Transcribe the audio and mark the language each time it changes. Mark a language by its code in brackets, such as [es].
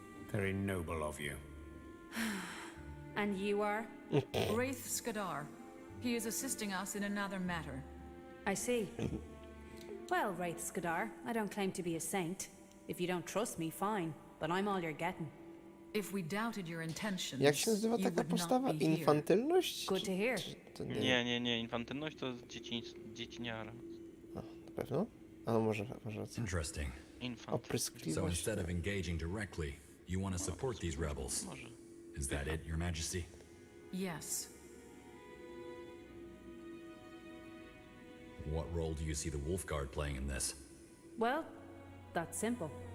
[en] Very noble of you. And you are? Wraith Skadar. He is assisting us in another matter. I see. Well, Wraith Skadar, I don't claim to be a saint. If you don't trust me, fine. But I'm all you're getting. If we doubted your intentions, [pl] Jak się nazywa taka postawa? Infantylność? [en] Good to hear. To [pl] Nie, infantylność to dzieciniara. A, na pewno? A no może rację. [en] Interesting. So [pl] Opryskliwość. [en] instead of engaging directly, you want to support these rebels. Is that it, Your Majesty? Yes. What role do you see the Wolfguard playing in this? Well, that's simple.